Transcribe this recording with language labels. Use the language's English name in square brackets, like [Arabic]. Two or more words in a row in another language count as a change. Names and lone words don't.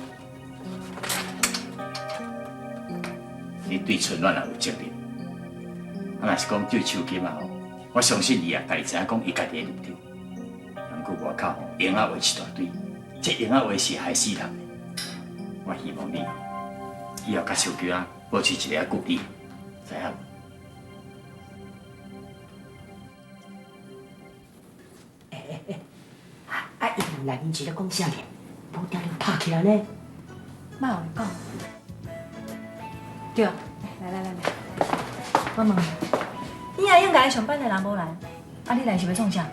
[Min Nan Chinese] 你对春暖也有责任。啊，若是讲对秋金啊吼，我相信伊也家己知影讲伊家己的立场。毋过外口吼，烟仔话一大堆，这烟仔话是害死人的。我希望你以后甲秋金啊保持一个距离，知影无？啊！伊内面是咧讲啥呢？无定定拍起来呢。莫有讲。对，来，我问你，你阿应该上班的人无来，啊，你来是要创啥？